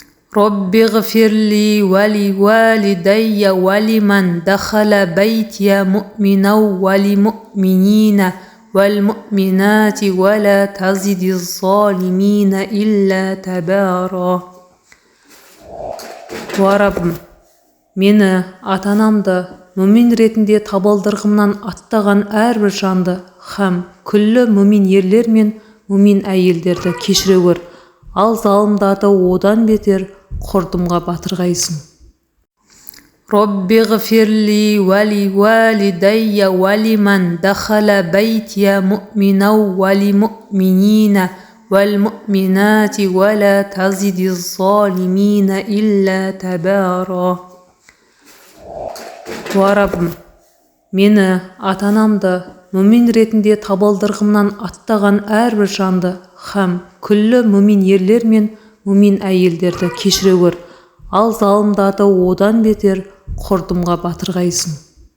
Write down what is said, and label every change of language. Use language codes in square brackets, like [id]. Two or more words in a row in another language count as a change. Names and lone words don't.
[ar] رب اغفر لي ولوالدي ولمن دخل بيتي مؤمنا وللمؤمنين والمؤمنات ولا تزد الظالمين إلا تبارا. [kk] Раббым, мені ата-анамды мүмин ретінде табалдырғымнан аттаған әрбір жанды һәм күллі мүмин ерлер мен мүмин әйелдерді кешіре көр, ал залымдарды одан бетер құрдымға батырғайсың. [ar] رب اغفر لي ولوالدي ولمن دخل بيتي مؤمنا وللمؤمنين والمؤمنات ولا تزد الظالمين إلا تبارا. [kk] Раббым, мені ата-анамды мүмин ретінде табалдырғымнан аттаған әрбір жанды һәм күллі мүмин ерлер мен мүмин әйелдерді кешіре көр, ал залымдарды одан бетер құрдымға батырғайсың.